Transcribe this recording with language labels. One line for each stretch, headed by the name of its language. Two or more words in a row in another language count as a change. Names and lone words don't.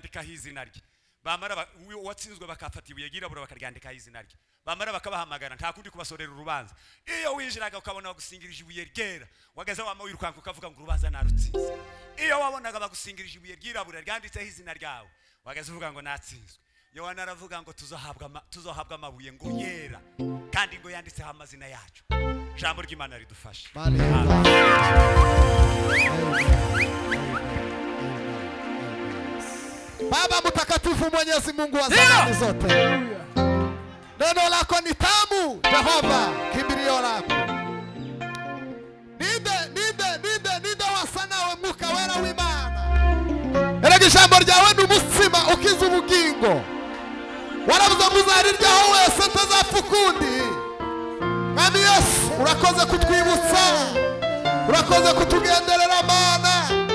Kinyarwanda: izina rye bamara watsinzwe bakafata ibuye ryirabura bakaryandikaho izina rye bamara bakabahamagara nta kundi kubasorera urubanza iyo winjiraga ukabona bagusingirije ibuye ryera wagaza wama wirukanka ukavuga ngo urubanza narutsinze iyo wabonaga bagusingirije ibuye ryirabura ryanditseho izina ryawe wagaza uvuga ngo natsinzwe Yohana aravuga ngo tuzohabwa amabuye ngo yera kandi ngo yanditseho amazina yacu jambo ry'Imana ridufashe
Swahili: Baba mtakatifu Mwenyezi Mungu wa zamani zote, neno lako ni tamu Jehova, kimbilio lako.
Kinyarwanda: Ninde wasanawe Mwuka Wera w'Imana. Erega ijambo ryawe ni umutsima ukiza ubugingo. Waravuze muzariryaho wese ntazapfa ukundi. Kandi Yesu urakoze kutwibutsa, urakoze kutugenderera Mana.